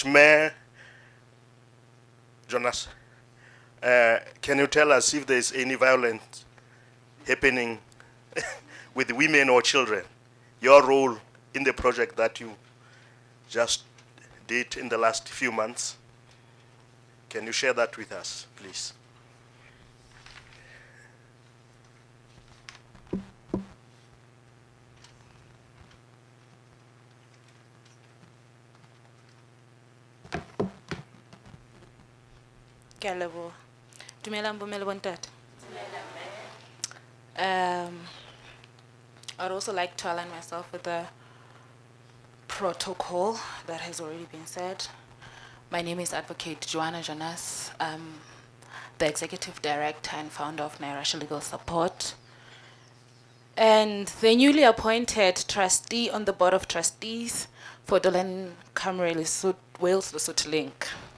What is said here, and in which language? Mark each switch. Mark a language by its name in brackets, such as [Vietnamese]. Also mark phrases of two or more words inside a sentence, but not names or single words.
[English] Mayor Jonas, can you tell us if there's any violence happening with women or children? Your role in the project that you just did in the last few months. Can you share that with us, please? [Southern Sotho] Kelebo. Dumelang bomela bontate. [English] I'd also like to align myself with the protocol that has already been said. My name is Advocate Joanna Jonas. I'm the Executive Director and Founder of Nairasha Legal Support, and the newly appointed trustee on the Board of Trustees for Dolen Cymru Lesotho, Wales Lesotho Link.